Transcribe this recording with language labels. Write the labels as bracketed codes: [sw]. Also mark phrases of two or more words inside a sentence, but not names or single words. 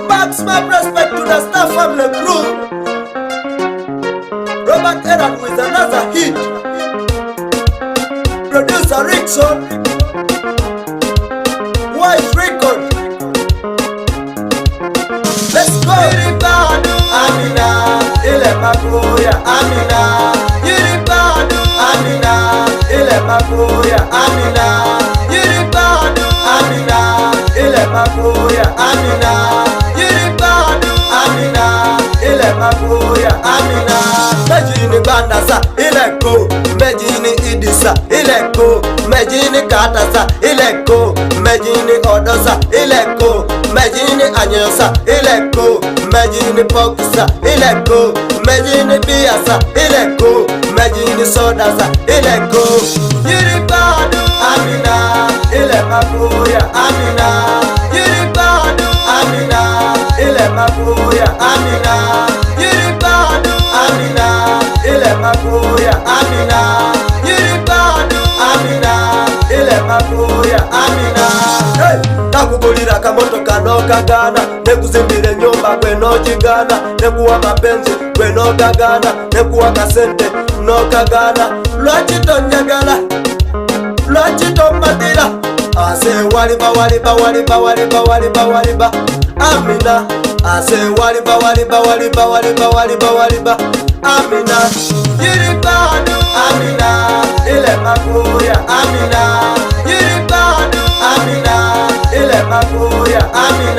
[en] Maximum respect to the Star Family crew. Robert Aaron with another hit. Producer Rickson, White Record. Let's go. [xog] Yiribadu Amina, ile makoya Amina. Yiribadu Amina, ile makoya Amina. Yiribadu Amina, ile makoya Amina. Yiribadu Amina, ile makoya Amina. Mejini bandasa ile ko, mejini idisa ile ko, mejini katasa ile ko, mejini odosa ile ko, mejini anyosa ile ko, mejini poksa ile ko, mejini biasa ile ko, mejini sodasa ile ko. Yiribadu Amina, ile makoya Amina. Yiribadu Amina, ile makoya Amina. Yiribadu Amina, ile makoya Amina. Yiribadu Amina, ile makoya Amina. Hey! Nakugulira kamoto kano kagana, nekuzimbire nyumba kweno jigana, nekuwa mapenzi kweno gagana, nekuwa kasente no kagana. Lwachito nyagala, lwachito madira, ase waliba waliba waliba waliba waliba waliba Amina. Ase waliba waliba waliba waliba waliba waliba Amina. Yiribadu Amina, ile makoya Amina. Yiribadu Amina, ile makoya Amina.